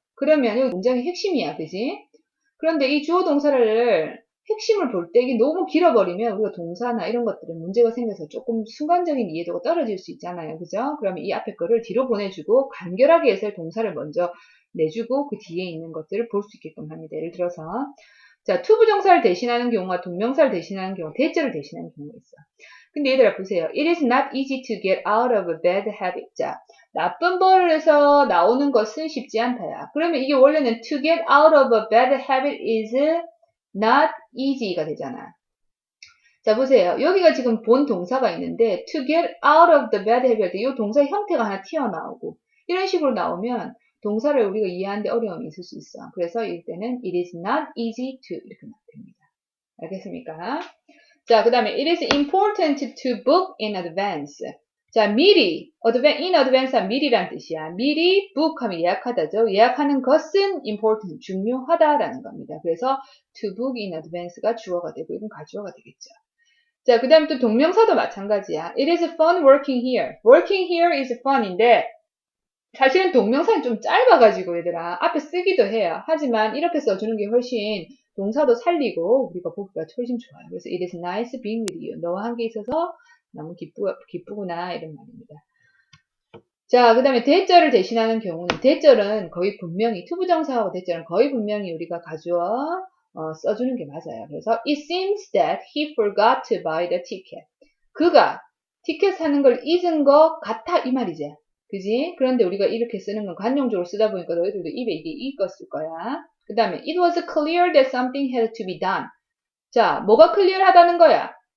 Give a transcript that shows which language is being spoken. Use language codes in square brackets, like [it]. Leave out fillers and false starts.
[ko] 그러면 이 문장의 핵심이야, 그지? 그런데 이 주어 동사를 핵심을 볼 때 이게 너무 길어버리면 우리가 동사나 이런 것들은 문제가 생겨서 조금 순간적인 이해도가 떨어질 수 있잖아요. 그죠? 그러면 이 앞에 거를 뒤로 보내주고 간결하게 해서 동사를 먼저 내주고 그 뒤에 있는 것들을 볼 수 있게끔 합니다. 예를 들어서 자, 투부정사를 대신하는 경우와 동명사를 대신하는 경우, 대절을 대신하는 경우가 있어. 근데 얘들아 보세요. [en] It is not easy to get out of a bad habit. [ko] 자, 나쁜 버릇에서 나오는 것은 쉽지 않다야. 그러면 이게 원래는 [en] to get out of a bad habit is not easy가 되잖아. [ko] 자, 보세요. 여기가 지금 본 동사가 있는데 [en] to get out of the bad habit [ko] 이 동사 형태가 하나 튀어나오고 이런 식으로 나오면 동사를 우리가 이해하는데 어려움이 있을 수 있어. [en] 그래서 이때는 it is not easy to 이렇게 됩니다. [ko] 알겠습니까? 자, 그 다음에 [en] it is important to book in advance. [ko] 자, 미리, in advance가 미리란 뜻이야. 미리 book 하면 예약하다죠. 예약하는 것은 important, 중요하다라는 겁니다. 그래서 to book in advance가 주어가 되고 이건 가주어가 되겠죠. 자, 그 다음에 또 동명사도 마찬가지야. [en] It is fun working here. Working here is fun [ko] 인데 사실은 동명사는 좀 짧아가지고 얘들아 앞에 쓰기도 해요. 하지만 이렇게 써주는 게 훨씬 동사도 살리고 우리가 보기가 훨씬 좋아요. [en] 그래서 it is nice being with you. [ko] 너와 함께 있어서 너무 기쁘구나 이런 말입니다. 자, 그 다음에 대절을 대신하는 경우는 대절은 거의 분명히 투부정사하고 대절은 거의 분명히 우리가 가주어 써주는 게 맞아요. [en] 그래서 it seems that he forgot to buy the ticket. [ko] 그가 티켓 사는 걸 잊은 것 같아 이 말이지. 그지? 그런데 우리가 이렇게 쓰는 건 관용적으로 쓰다 보니까 너희들도 입에 이게 익었을 거야. [en] 그 다음에 it was clear that something had to be done. [ko] 자, 뭐가 클리어하다는 거야?